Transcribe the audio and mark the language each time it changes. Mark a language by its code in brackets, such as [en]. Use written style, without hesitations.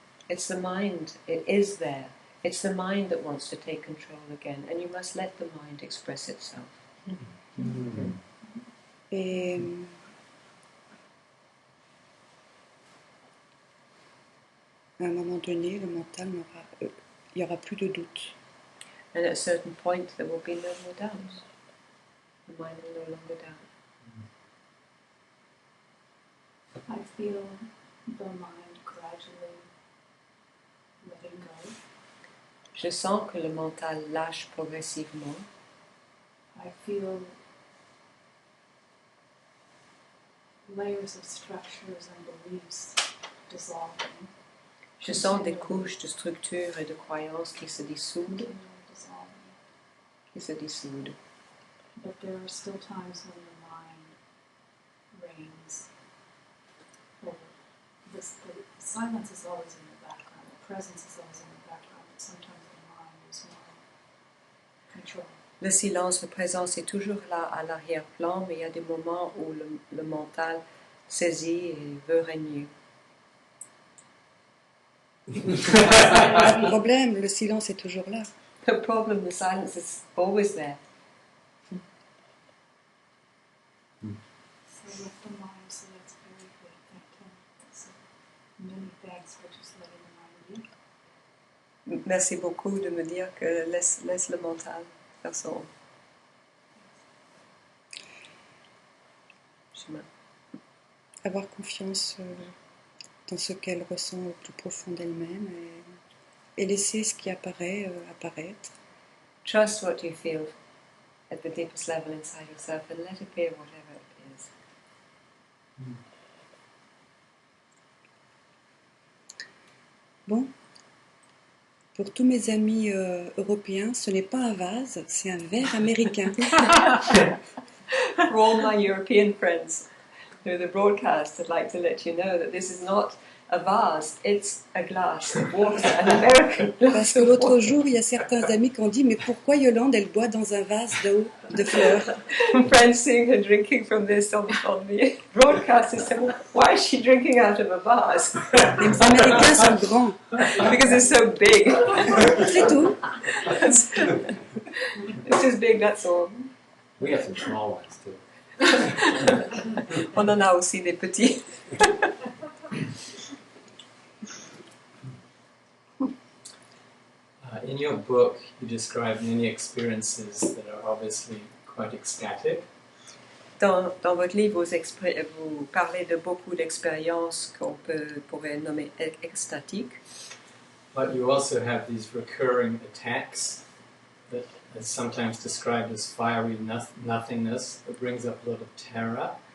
[en] It's the mind, it is there. It's the mind that wants to take control again, and you must let the mind express itself. [fr] Et à un moment donné, le mental il n'y aura plus de doute. [en] And at a certain point, there will be no more doubt. The mind will no longer doubt. I feel the mind gradually letting go. [fr] Je sens que le mental lâche progressivement. [en] I feel layers of structures and beliefs dissolving. [fr] Je sens des couches de structures et de croyances qui se dissoudent, [en] Continually dissolving. [fr] qui se dissoudent. [en] But there are still times when the mind reigns over. The silence is always in the background, the presence is always in the background, but sometimes the mind is more in control. [fr] Le silence, la présence est toujours là à l'arrière-plan, mais il y a des moments où le mental saisit et veut régner. Pas de problème, le silence est toujours là. [en] The problem, the silence is always there. So with the mind, so that's very good. Thank you. So many thanks for just letting the mind be. [fr] Merci beaucoup de me dire que laisse le mental faire son chemin. Avoir confiance dans ce qu'elle ressent au plus profond d'elle-même et laisser ce qui apparaît apparaître. [en] Trust what you feel at the deepest level inside yourself and let it be whatever it is. [fr] Bon, pour tous mes amis européens, ce n'est pas un vase, c'est un verre américain. [en] For all my European friends through the broadcast, I'd like to let you know that this is not a vase, it's a glass of water, an American glass [fr] Parce que [en] of [fr] l'autre [en] water. [fr] jour, il y a certains amis qui ont dit « Mais pourquoi Yolande, elle boit dans un vase d'eau, de fleurs ?» [en] Friends seeing her drinking from this on the broadcast and said, well, why is she drinking out of a vase? [fr] Les Américains sont grands, [en] Because it's so big. [fr] c'est tout. [en] It's just big, that's all. We have some small ones too. [fr] On en a aussi des petits. [en] In your book, you describe many experiences that are obviously quite ecstatic. [fr] Dans votre livre, vous parlez de beaucoup d'expériences qu'on pourrait nommer extatiques, [en] But you also have these recurring attacks that is sometimes described as fiery nothingness that brings up a lot of terror.